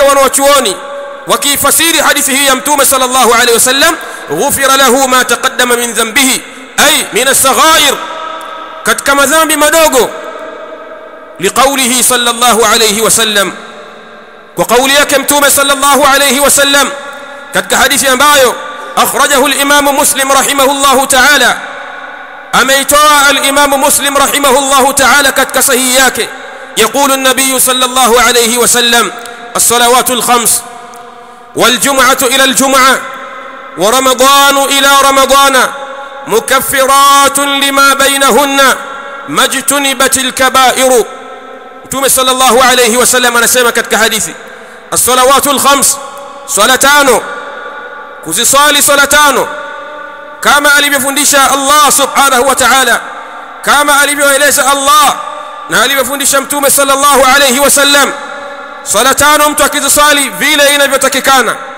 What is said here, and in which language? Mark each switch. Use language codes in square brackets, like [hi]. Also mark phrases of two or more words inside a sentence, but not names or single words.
[sw] wanawachuoni wakifasiri hadithi hii ya Mtume [ar] صلى الله عليه وسلم, غفر له ما تقدم من ذنبه أي من الصغائر, [sw] katika madhambi madogo, [ar] لقوله صلى الله عليه وسلم, [sw] kwa kauli yake Mtume [ar] صلى الله عليه وسلم [sw] katika hadithi ambayo [ar] أخرجه الإمام مسلم رحمه الله تعالى, [sw] ameitoa [ar] الإمام مسلم رحمه الله تعالى [sw] katika sahihi yake. [ar] يقول النبي صلى الله عليه وسلم: الصلوات الخمس والجمعة إلى الجمعة ورمضان إلى رمضان مكفرات لما بينهن ما اجتنبت الكبائر. [sw] Mtume [ar] صلى الله عليه وسلم [sw] anasema katika hadithi, [ar] الصلوات الخمس, [sw] swala tano, kuzisali swala tano kama alivyofundisha [ar] الله سبحانه وتعالى, [sw] kama alivyoeleza Allah na alivyofundisha Mtume [ar] صلى الله عليه وسلم. [sw] Swala tano mtu akizisali vile inavyotakikana.